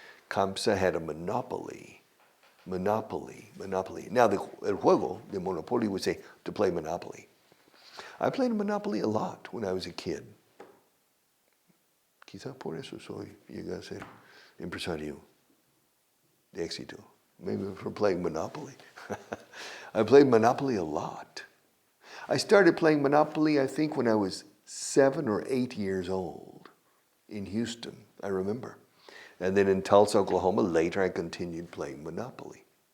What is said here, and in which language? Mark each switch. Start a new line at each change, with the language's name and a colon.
English: CAMSA had a monopoly. Now,
Spanish: el juego de Monopoly
English: would say to play Monopoly. I played Monopoly a lot when I was a kid.
Spanish: Quizá por eso llegué a ser empresario de éxito.
English: Maybe for playing Monopoly. I played Monopoly a lot. I started playing Monopoly, I think, when I was 7 or 8 years old in Houston, I remember. And then in Tulsa, Oklahoma, later I continued playing Monopoly.